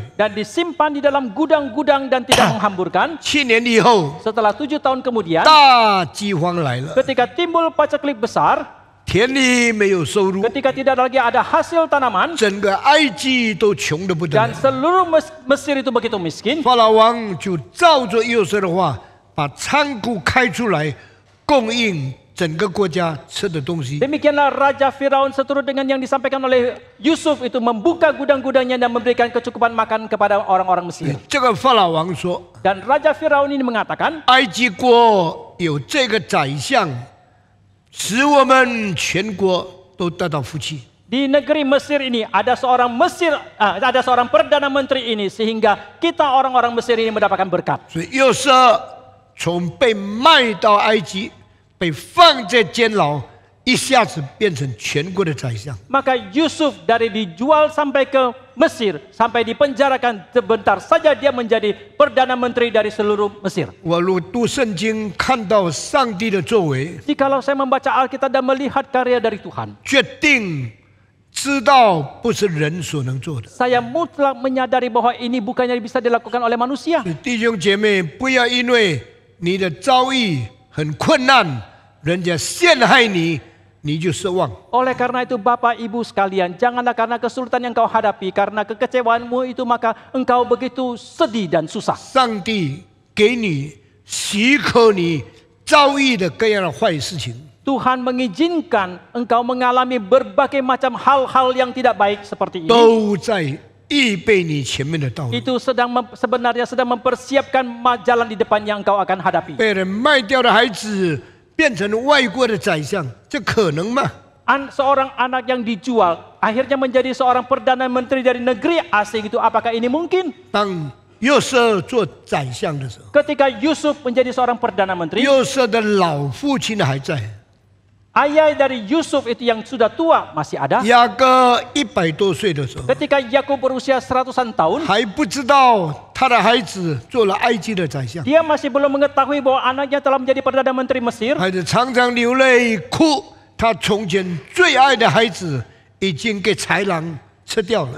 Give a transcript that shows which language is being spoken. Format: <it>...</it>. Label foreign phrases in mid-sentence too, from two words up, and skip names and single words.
<id>disimpan di dalam gudang-gudang dan tidak menghamburkan.</id> <zh>7 年以后，</zh> <id>Setelah 7 tahun kemudian,</id> <zh>大饥荒来了，</zh> <id>ketika timbul paceklik besar,</id> <zh>田里没有收入，</zh> <id>ketika tidak lagi ada hasil tanaman,</id> <zh>整个埃及都穷得不得</zh> <id>dan</id> <zh>了。</zh> <id>seluruh Mesir itu begitu miskin,</id> <zh>法老王就照着约瑟的话，把仓库开出来，供应整个国家吃的东西。</zh> <id>demikianlah Raja Firaun seturut dengan yang disampaikan oleh Yusuf itu membuka gudang-gudangnya dan memberikan kecukupan makan kepada orang-orang Mesir.</id> <zh>这个法老王说，</zh> <id>Dan Raja Firaun ini mengatakan,</id> <zh>埃及国有这个宰相，使我们全国都得到福气。</zh> <id>di negeri Mesir ini ada seorang perdana menteri ini sehingga kita orang-orang Mesir ini mendapatkan berkat.</id> <zh>所以约瑟从被卖到埃及，被放在监牢，一下子变成全国的宰相。</zh> <id>Maka Yusuf dari dijual sampai ke Mesir, sampai dipenjarakan, sebentar saja dia menjadi perdana menteri dari seluruh Mesir.</id> <zh>我如读圣经，看到上帝的作为，</zh> <id>Jikalau saya membaca Alkitab dan melihat karya dari Tuhan,</id> <zh>决定知道不是人所能做的。</zh> <id>saya mutlak menyadari bahwa ini bukannya bisa dilakukan oleh manusia.</id> <zh>弟兄姐妹，不要因为你的遭遇很困难，人家陷害你，你就失望。</zh> <id>Oleh karena itu Bapak Ibu sekalian, janganlah karena kesulitan yang kau hadapi, karena kekecewaanmu itu maka engkau begitu sedih dan susah.</id> <zh>上帝给你许可你遭遇的各样的坏事情，</zh> <id>Tuhan mengizinkan engkau mengalami berbagai macam hal-hal yang tidak baik seperti ini.</id> <zh>都在预备你前面的道路。</zh> <id>Itu sebenarnya sedang mempersiapkan jalan di depan yang engkau akan hadapi.</id> <zh>被人卖掉的孩子变成外国的宰相，这可能吗？</zh> <id>Seorang anak yang dijual akhirnya menjadi seorang perdana menteri dari negeri asing itu, apakah ini mungkin?</id> <zh>当约瑟做宰相的时候，</zh> <id>Ketika Yusuf menjadi seorang perdana menteri,</id> <zh>约瑟的老父亲还在，</zh> <id>ayah dari Yusuf itu yang sudah tua masih ada.</id> <zh>雅各100多岁的时候，</zh> <id>Ketika Yakub berusia 100-an tahun,</id> <zh>还不知道他的孩子做了埃及的宰相，</zh> <id>dia masih belum mengetahui bahwa anaknya telah menjadi perdana menteri Mesir.</id> <zh>孩子常常流泪哭，他从前最爱的孩子已经给豺狼吃掉了。</zh>